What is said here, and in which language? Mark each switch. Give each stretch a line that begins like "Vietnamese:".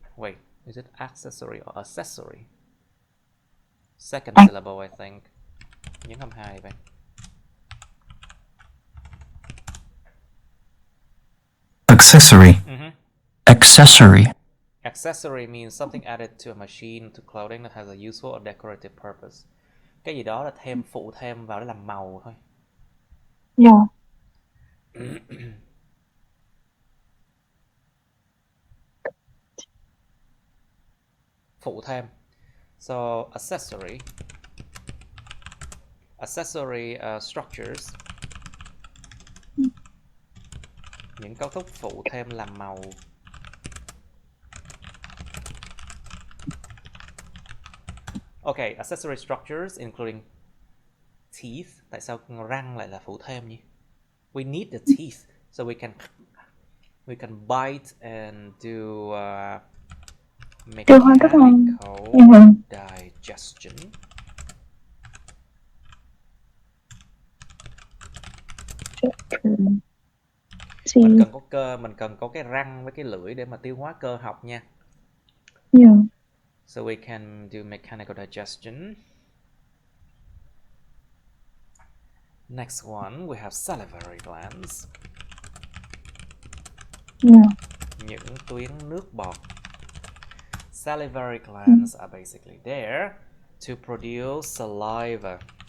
English: Wait, is it accessory or accessory? Second syllable, I think.
Vietnamese: Nhấn âm hai vậy.
English: Accessory. Accessory. Accessory means something added to a machine, to clothing that has a useful or decorative purpose.
Vietnamese: Cái gì đó là thêm, phụ thêm vào để làm màu thôi.
English: Yeah.
Vietnamese: Phụ thêm. So accessory structures, những cấu trúc phụ thêm làm màu.
English: Okay, accessory structures including teeth.
Vietnamese: Tại sao răng lại là phụ thêm nhỉ?
English: We need the teeth so we can bite and do mechanical digestion.
Vietnamese: Mình cần có cơ, mình cần có cái răng với cái lưỡi để mà tiêu hóa cơ học nha.
English: So we can do mechanical digestion. Next one, we have salivary glands.
Vietnamese: Những tuyến nước bọt.
English: Salivary glands are basically there to produce saliva.